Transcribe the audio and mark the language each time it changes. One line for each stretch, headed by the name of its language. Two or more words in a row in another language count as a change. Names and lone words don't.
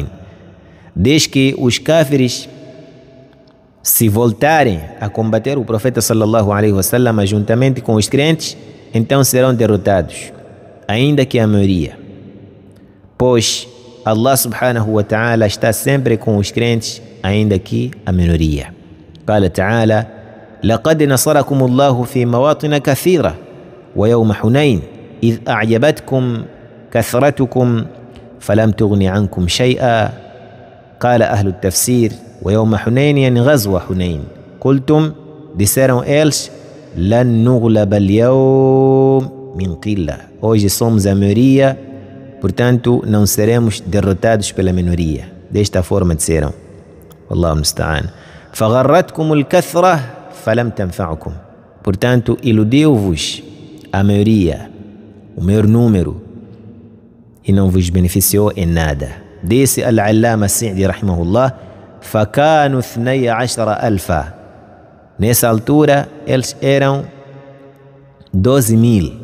Portuguese: Desde que os kafirs se voltarem a combater o profeta
Arabic: صلى الله عليه وسلم
Portuguese: juntamente com os crentes, então serão derrotados, ainda que a maioria. Pois Allah
Arabic: سبحانه وتعالى
Portuguese: está sempre com os crentes, ainda que a minoria.
Arabic: قال تعالى: لقد نصركم الله في مواطن كثيرة ويوم حنين إذ أعجبتكم كثرتكم فلم تغن عنكم شيئا. قال أهل التفسير: ويوم حنين يعني غزوة حنين.
Portuguese: قلتم disseram eles:
Arabic: لن نغلب اليوم من قلة.
Portuguese: Hoje somos a maioria, portanto não seremos derrotados pela minoria. Desta forma disseram.
Arabic: والله المستعان. فغرتكم الكثرة فلم تنفعكم.
Portuguese: Portanto, iludiu-vos a maioria, o maior número, e não vos beneficiou em nada. Disse Al-Allama As-Sa'di rahimahullah: فكانوا 12,000. Nessa altura eles eram 12,000.